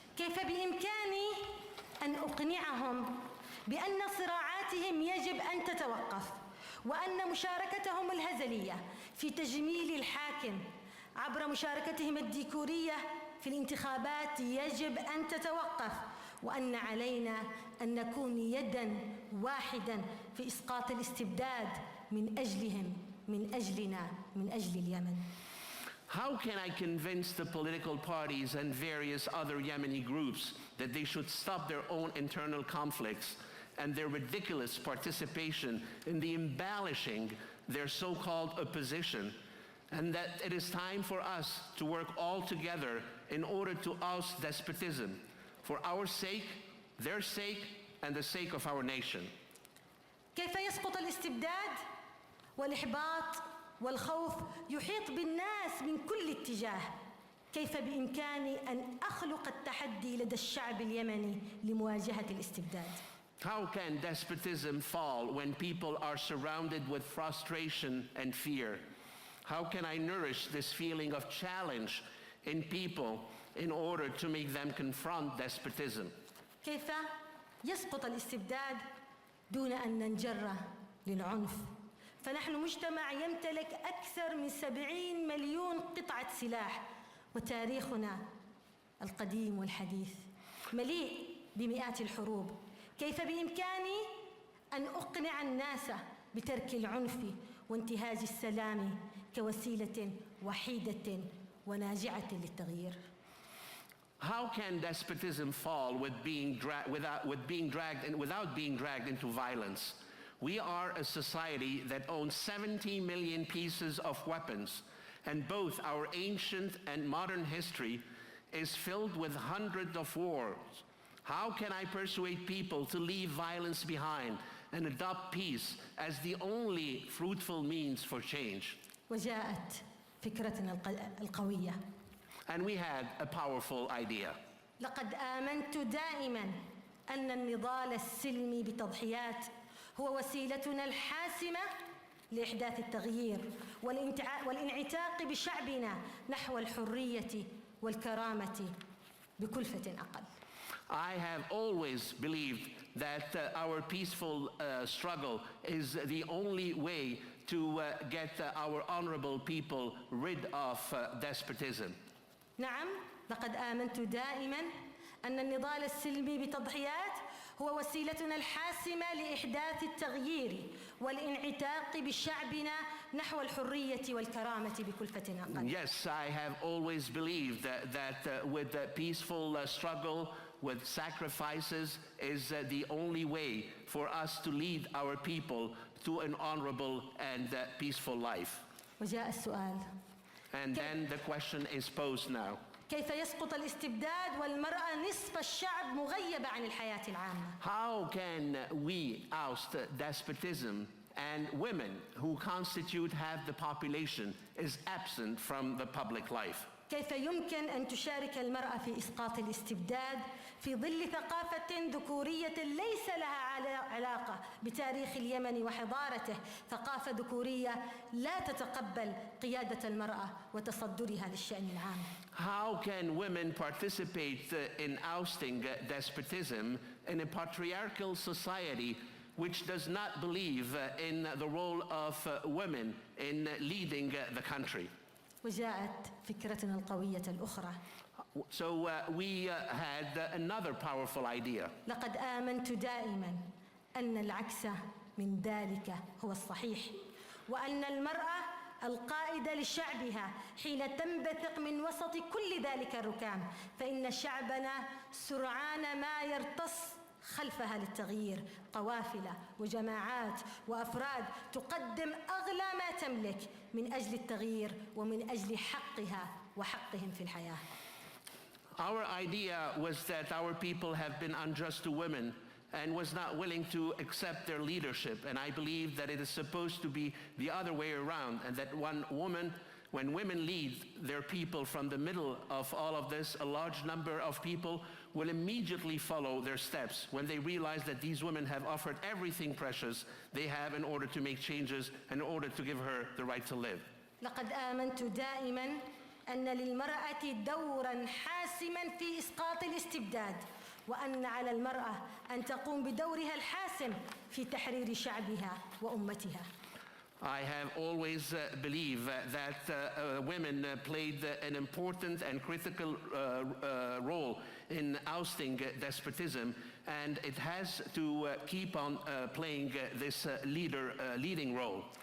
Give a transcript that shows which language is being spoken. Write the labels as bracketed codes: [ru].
[ar] كيف بإمكاني أن أقنعهم بأن صراعاتهم يجب أن تتوقف، وأن مشاركتهم الهزلية في تجميل الحاكم عبر مشاركتهم الديكورية في الانتخابات يجب أن تتوقف، وأن علينا أن نكون يداً واحداً في إسقاط الاستبداد من أجلهم، من أجلنا، من أجل اليمن. [en] How can I convince the political parties and various other Yemeni groups that they should stop their own internal conflicts and their ridiculous participation in the embellishing their so-called opposition, and that it is time for us to work all together in order to oust despotism, for our sake, their sake, and the sake of our nation? [ar] كيف يسقط الاستبداد والإحباط والخوف يحيط بالناس من كل اتجاه؟ كيف بإمكاني أن أخلق التحدي لدى الشعب اليمني لمواجهة الاستبداد؟ [en] How can despotism fall when people are surrounded with frustration and fear? How can I nourish this feeling of challenge in people in order to make them confront despotism? [ar] كيف يسقط الاستبداد دون أن ننجر للعنف؟ فنحن مجتمع يمتلك أكثر من 70 مليون قطعة سلاح، وتاريخنا القديم والحديث مليء بمئات الحروب. كيف بإمكاني أن أقنع الناس بترك العنف وانتهاج السلام كوسيلة وحيدة وناجعة للتغيير؟ [en] How can despotism fall without being dragged into violence? We are a society that owns 70 million pieces of weapons, and both our ancient and modern history is filled with hundreds of wars. How can I persuade people to leave violence behind and adopt peace as the only fruitful means for change? [ar] وجاءت فكرتنا القوية. [en] And we had a powerful idea. [ar] لقد آمنت دائما أن النضال السلمي بتضحيات هو وسيلتنا الحاسمة لإحداث التغيير والانعتاق بشعبنا نحو الحرية والكرامة بكلفة أقل. [en] I have always believed that our peaceful struggle is the only way to get our honorable people rid of despotism. [ar] نعم، لقد آمنت دائما أن النضال السلمي بتضحيات هو وسيلتنا الحاسمة لإحداث التغيير والانعتاق بشعبنا نحو الحرية والكرامة بكلفة أقل. [en] Yes, I have always believed that with the peaceful struggle, with sacrifices, is the only way for us to lead our people to an honorable and peaceful life. [ar] وجاء السؤال. [en] And then the question is posed now. [ar] كيف يسقط الاستبداد والمرأة نصف الشعب مغيبة عن الحياة العامة؟ [en] How can we oust despotism and women who constitute half the population is absent from the public life? [ar] كيف يمكن أن تشارك المرأة في إسقاط الاستبداد في ظل ثقافة ذكورية ليس لها علاقة بتاريخ اليمن وحضارته، ثقافة ذكورية لا تتقبل قيادة المرأة وتصدرها للشأن العام؟ [en] How can women participate in ousting despotism in a patriarchal society which does not believe in the role of women in leading the country? [ar] وجاءت فكرتنا القوية الأخرى. [en] So we had another powerful idea. [ar] لقد آمنت دائما أن العكس من ذلك هو الصحيح، وأن المرأة القائدة لشعبها حين تنبثق من وسط كل ذلك الركام، فإن شعبنا سرعان ما يرتص خلفها للتغيير، قوافل وجماعات وأفراد تقدم أغلى ما تملك من أجل التغيير ومن أجل حقها وحقهم في الحياة. [en] Our idea was that our people have been unjust to women and was not willing to accept their leadership. And I believe that it is supposed to be the other way around, and that when women lead their people from the middle of all of this, a large number of people will immediately follow their steps when they realize that these women have offered everything precious they have in order to make changes and in order to give her the right to live. [ar] لقد آمنت دائما أن للمرأة دورا حاسما في إسقاط الاستبداد، وأن على المرأة أن تقوم بدورها الحاسم في تحرير شعبها وأمتها. [en] I have always believed that women played an important and critical role in ousting despotism, and it has to keep on playing this leading role.